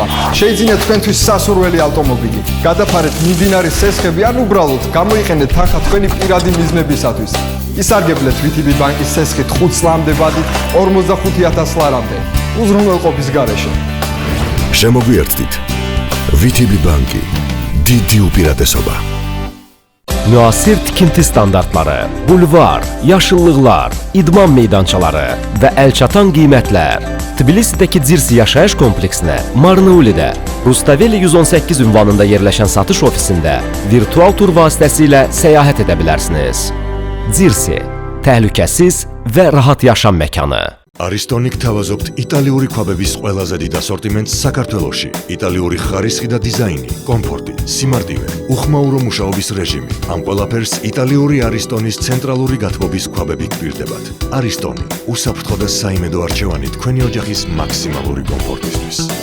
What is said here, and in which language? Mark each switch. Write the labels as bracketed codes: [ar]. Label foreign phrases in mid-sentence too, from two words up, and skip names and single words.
[ka] შეიძინეთ თქვენთვის სასურველი ავტომობილი. გადაფარეთ მიმდინარე სესხები ან უბრალოდ გამოიყენეთ თანხა თქვენი პირადი მიზნებისათვის. ისარგებლეთ VTB ბანკის სესხით 5 წლამდე ვადით 45,000 ლარამდე. უზრუნველყოფის გარეშე. შემოგვიერთდით. VTB ბანკი. დიდი უპირატესობა. [az] Müasir tikinti standartları, bulvar, yaşıllıqlar, idman meydançaları və əlçatan qiymətlər. Tbilisidəki Dzirsi yaşayış kompleksinə Marnaulidə, Rustaveli 118 ünvanında yerləşən satış ofisində virtual tur vasitəsilə səyahət edə bilərsiniz. Dzirsi, təhlükəsiz və rahat yaşam məkanı. [ka] Aristonік თავაზობთ იტალიური ქვაბების ყველაზე დიდ ასორტიმენტს საქართველოში. იტალიური ხარისხი და დიზაინი, კომფორტი, სიმარტივე, უხმაურო მუშაობის რეჟიმი. ამ ყველაფერს იტალიური არისტონის ცენტრალური გათბობის ქვაბები გვპირდებათ. არისტონი, უსაფრთხო და საიმედო არჩევანი თქვენი ოჯახის მაქსიმალური კომფორტისთვის.